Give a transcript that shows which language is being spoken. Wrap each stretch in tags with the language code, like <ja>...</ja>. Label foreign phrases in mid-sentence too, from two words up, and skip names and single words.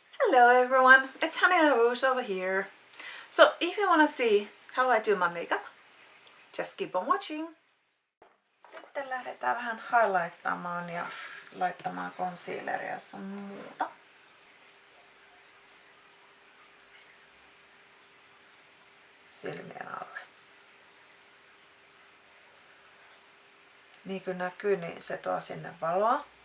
<en>Hello everyone, it's Honey LaRouche over here. So if you want to see how I do my makeup, just keep on watching.</en> <fi>Sitten lähdetään vähän highlighttaamaan ja laittamaan concealeria sun muuta. Silmien alle. Niin kuin näkyy, niin se tuo sinne valoa.</fi>